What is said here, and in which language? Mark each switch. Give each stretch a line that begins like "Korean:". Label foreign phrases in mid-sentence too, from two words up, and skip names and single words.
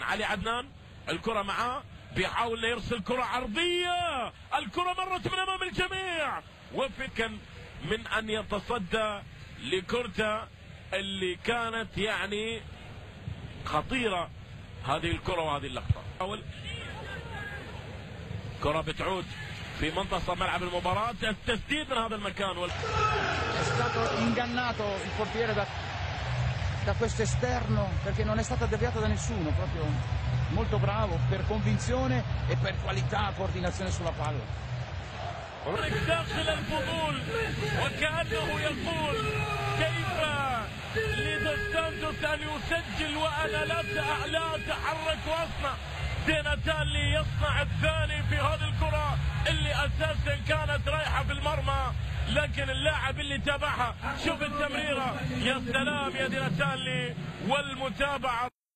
Arabic: علي عدنان الكرة معاه بيحاول يرسل كرة عرضية، الكرة مرت من أمام الجميع وفكا من أن يتصدى لكرته اللي كانت يعني خطيرة هذه الكرة وهذه اللقطة. كرة بتعود في منتصف ملعب المباراة، التسديد من هذا المكان
Italian: è stato ingannato il portiere da questo esterno perché non è stato deviato da nessuno, proprio molto bravo per convinzione e per qualità, coordinazione sulla palla.
Arabic: داخل الفضول وكأنه يقول كيف لدوس سانتوس أن يسجل وأنا لا أتحرك وأصنع. دي ناتالي يصنع الثاني في هذه الكرة اللي أساسا كانت رايحة في المرمى، لكن اللاعب اللي تابعها شوف التمريرة، يا سلام يا دي ناتالي والمتابعة.